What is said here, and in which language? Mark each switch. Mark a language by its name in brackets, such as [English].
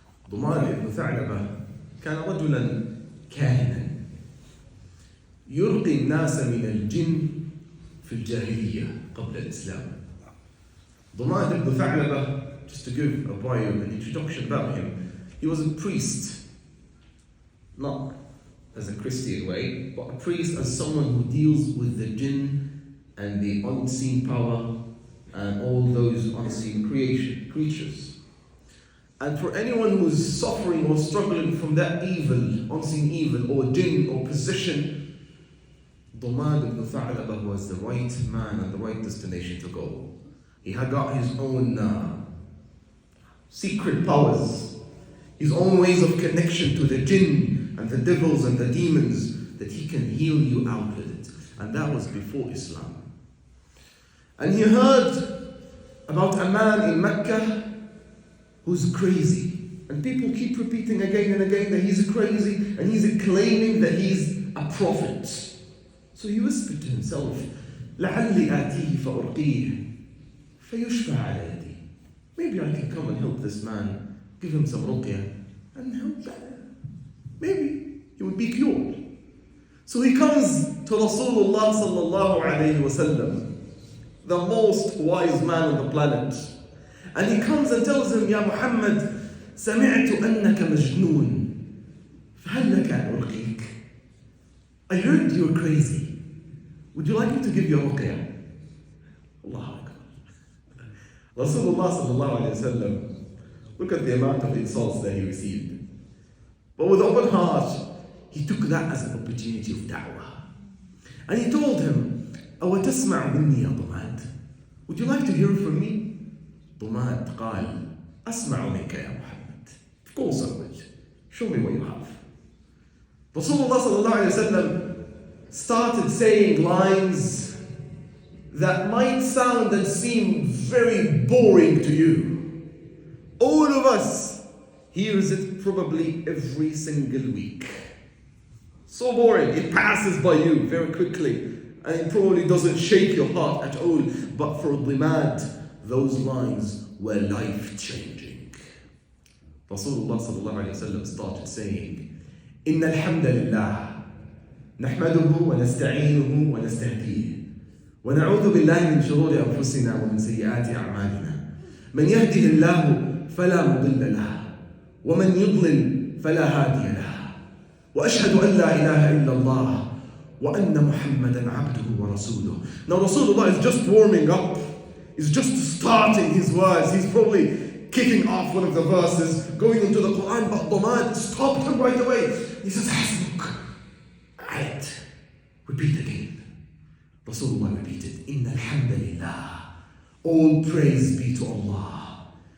[Arabic] ضماد ابن ثعلبة كان رجلا كاهنا يرقي الناس من الجن في الجاهلية قبل الإسلام. [English] ضماد ibn Tha'laba, just to give a bio, an introduction about him, he was a priest, not as a Christian way, but a priest as someone who deals with the jinn and the unseen power and all those unseen creatures. And for anyone who is suffering or struggling from that evil, unseen evil, or jinn or possession, ضماد ibn Tha'laba was the right man and the right destination to go. He had got his own secret powers, his own ways of connection to the jinn and the devils and the demons that he can heal you out with it. And that was before Islam. And he heard about a man in Mecca who's crazy. And people keep repeating again and again that he's crazy and he's claiming that he's a prophet. So he whispered to himself, [Arabic] لَعَلِّ آتِيهِ فَأُرْقِيهِ فَيُشْفَى عَلَى يَدِي. [English] Maybe I can come and help this man, give him some ruqyah, and help that. Maybe he would be cured. So he comes to Rasulullah sallallahu alayhi wa sallam, the most wise man on the planet. And he comes and tells him, Ya Muhammad, [Arabic] سمعت أنك مجنون فهل لك أن أرقيك? [English] I heard you were crazy. Would you like me to give you a ruqyah? Allahu Akbar. Rasulullah sallallahu alayhi wa sallam, look at the amount of insults that he received. But with open heart, he took that as an opportunity of da'wah. And he told him, [Arabic] أَوَ تَسْمَعُ مِنِّي يَا ضُمَادْ? [English] Would you like to hear from me? [Arabic] ضماد قال أسمع منك يا محمد. [English] Of course I would. Show me what you have. Rasulullah sallallahu alayhi wa sallam started saying lines that might sound and seem very boring to you. All of us hears it probably every single week. So boring, it passes by you very quickly and it probably doesn't shake your heart at all. But for ضماد, those lines were life-changing. Rasulullah sallallahu alayhi wa sallam started saying, [Arabic] إن الحمد لله نحمده ونستعينه ونستهديه ونعوذ بالله من شرور أنفسنا ومن سيئات أعمالنا من يهده الله فلا مضل له ومن يضلل فلا هادي له وأشهد أن لا إله إلا الله وأن محمدا عبده ورسوله. [English] Now Rasulullah is just warming up. He's just starting his words. He's probably kicking off one of the verses, going into the Quran, but ضماد stopped him right away. He says, Hasbuk. Right. Repeat again. Rasulullah repeated, Inna alhamdulillah. All praise be to Allah.